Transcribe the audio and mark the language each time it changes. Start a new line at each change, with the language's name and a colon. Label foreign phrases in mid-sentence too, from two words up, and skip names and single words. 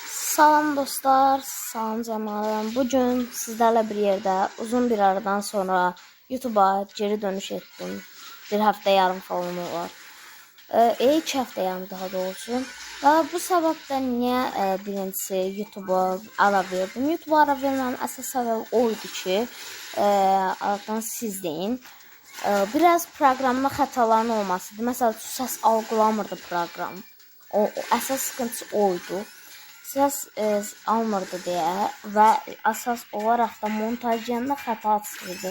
Turkish: Salam dostlar, salam canlarım. Bugün sizlerle bir yerde uzun bir aradan sonra YouTube'a geri dönüş ettim. Bir hafta yarım falan var. 2 hafta yarım daha doğrusu. Ve bu sebepten niye birincisi YouTube'a ara verdim. YouTube'a ara vermemin
Azerbaijani: əsas səbəbi oydu ki, aradan siz deyin. Biraz proqramda xətaların olmasıdır. Məsələn, səs algılamırdı proqram. O əsas sıkıntısı oydu. Səs almırdı deyə və əsas olaraq da montajında xəta çıxırdı.